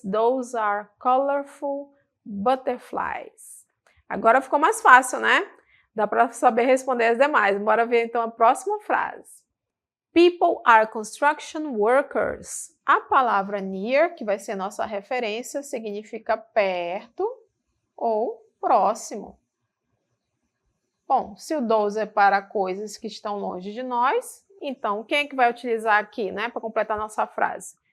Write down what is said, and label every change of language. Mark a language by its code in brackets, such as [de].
[en] Those are colorful butterflies. [pt] Agora ficou mais fácil, né? Dá para saber responder as demais. Bora ver então a próxima frase. [en] People are construction workers. [pt] A palavra near, que vai ser nossa referência, significa perto ou próximo. Bom, se o those é para coisas que estão longe de nós, Então, quem é que vai utilizar aqui, né, para completar a nossa frase?